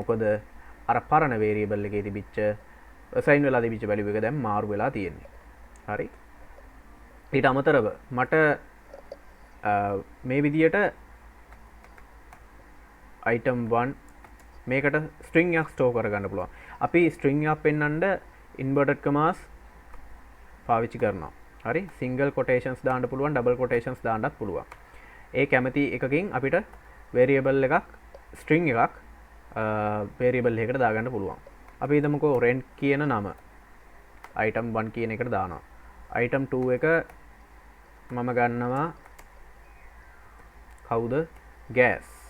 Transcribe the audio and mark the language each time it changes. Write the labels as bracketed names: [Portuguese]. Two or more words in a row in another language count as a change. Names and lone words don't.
[Sinhala] මොකද අර පරණ variable එකේ තිබිච්ච assign වෙලා තිබිච්ච value එක දැන් මාරු වෙලා තියෙන්නේ. හරි. ඊට අමතරව මට මේ විදියට item 1 මේකට string එකක් store කරගන්න පුළුවන්. අපි string එකක් පෙන්වන්න [English] inverted commas [Sinhala] පාවිච්චි කරනවා. හරි. [English] single quotations [Sinhala] දාන්න පුළුවන්, [English] double quotations [Sinhala] දාන්නත් පුළුවන්. ඒ කැමති එකකින් අපිට variable එකක් string එකක් variable එකකට දාගන්න පුළුවන්. අපි හිතමුකෝ rent කියන නම item 1 කියන එකට දානවා. item 2 එක මම ගන්නවා කවුද? gas.